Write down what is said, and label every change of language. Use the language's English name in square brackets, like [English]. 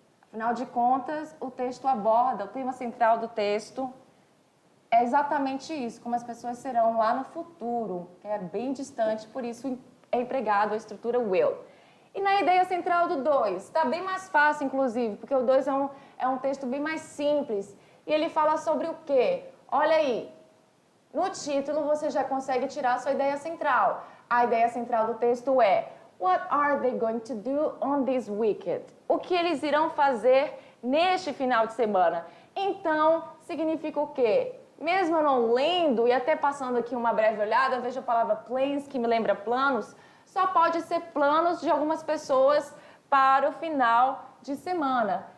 [Portuguese] Afinal de contas, o texto aborda, o tema central do texto é exatamente isso, como as pessoas serão lá no futuro, que é bem distante, por isso é empregado a estrutura will. E na ideia central do 2, está bem mais fácil, inclusive, porque o 2 é um texto bem mais simples. E ele fala sobre o quê? Olha aí, no título você já consegue tirar a sua ideia central. A ideia central do texto é: [English] What are they going to do on this weekend? [Portuguese] O que eles irão fazer neste final de semana? Então, significa o quê? Mesmo eu não lendo e até passando aqui uma breve olhada, vejo a palavra plans, que me lembra planos, só pode ser planos de algumas pessoas para o final de semana.